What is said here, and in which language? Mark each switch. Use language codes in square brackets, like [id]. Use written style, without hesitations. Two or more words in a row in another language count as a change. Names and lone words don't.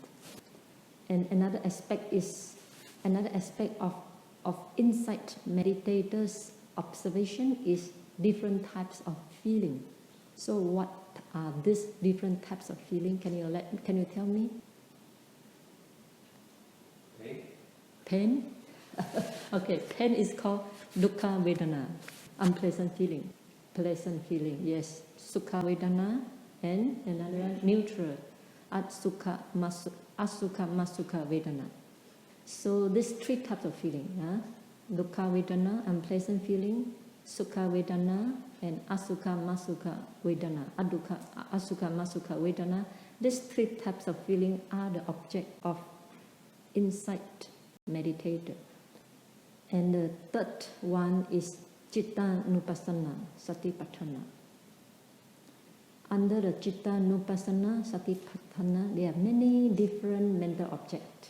[en] And another aspect of insight meditators' observation is different types of feeling. So what are these different types of feeling? Can you tell me? Pain? Okay, pain is called [pi] dukkha vedana, [en] unpleasant feeling. Pleasant feeling, yes. [pi] Sukha vedana [en] and another one, neutral. [pi] Asukha masukha vedana. [en] So these 3 types of feeling, [pi] dukkha vedana, [en] unpleasant feeling, [pi] sukha vedana, and asukha masukha vedana, asukha masukha vedana. [en] These 3 types of feeling are the object of insight meditator. And the third one is [pi] Chitta-nupassana Satipatthana. [en] Under the [pi] Chitta-nupassana Satipatthana, [en] there are many different mental objects.